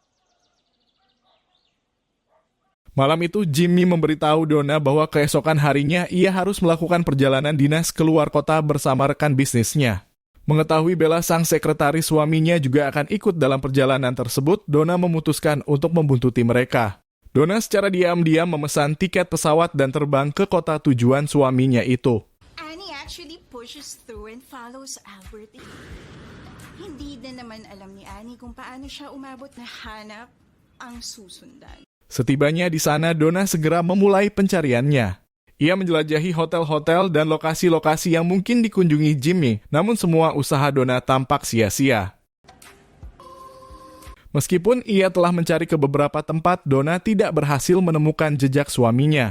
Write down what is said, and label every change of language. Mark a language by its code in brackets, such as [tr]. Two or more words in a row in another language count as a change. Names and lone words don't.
[id] Malam itu Jimmy memberitahu Donna bahwa keesokan harinya ia harus melakukan perjalanan dinas keluar kota bersama rekan bisnisnya. Mengetahui Bella sang sekretaris suaminya juga akan ikut dalam perjalanan tersebut, Donna memutuskan untuk membuntuti mereka. Donna secara diam-diam memesan tiket pesawat dan terbang ke kota tujuan suaminya itu. [en] Annie actually pushes through and follows Albert. [tl] Hindi na naman alam ni Annie kung paano siya umabot na hanap ang susundan. [id] Setibanya di sana, Donna segera memulai pencariannya. Ia menjelajahi hotel-hotel dan lokasi-lokasi yang mungkin dikunjungi Jimmy, namun semua usaha Donna tampak sia-sia. Meskipun ia telah mencari ke beberapa tempat, Donna tidak berhasil menemukan jejak suaminya.